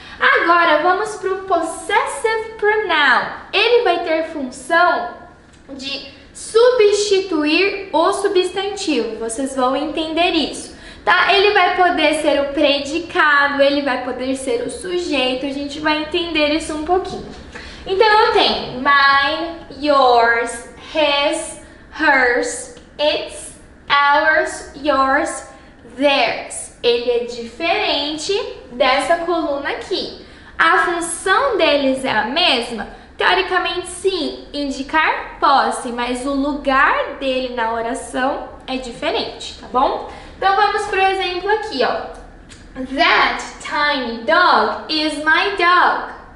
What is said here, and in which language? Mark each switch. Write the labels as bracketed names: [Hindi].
[Portuguese] Agora, vamos para o possessive pronoun. Ele vai ter função de substituir o substantivo, vocês vão entender isso, tá? Ele vai poder ser o predicado, ele vai poder ser o sujeito, a gente vai entender isso um pouquinho. Então, eu tenho mine, yours, his, hers, its, ours, yours, theirs. Ele é diferente dessa coluna aqui. A função deles é a mesma? Teoricamente, sim, indicar posse, mas o lugar dele na oração é diferente, tá bom? Então, vamos para o exemplo aqui, ó. [English] That tiny dog is my dog.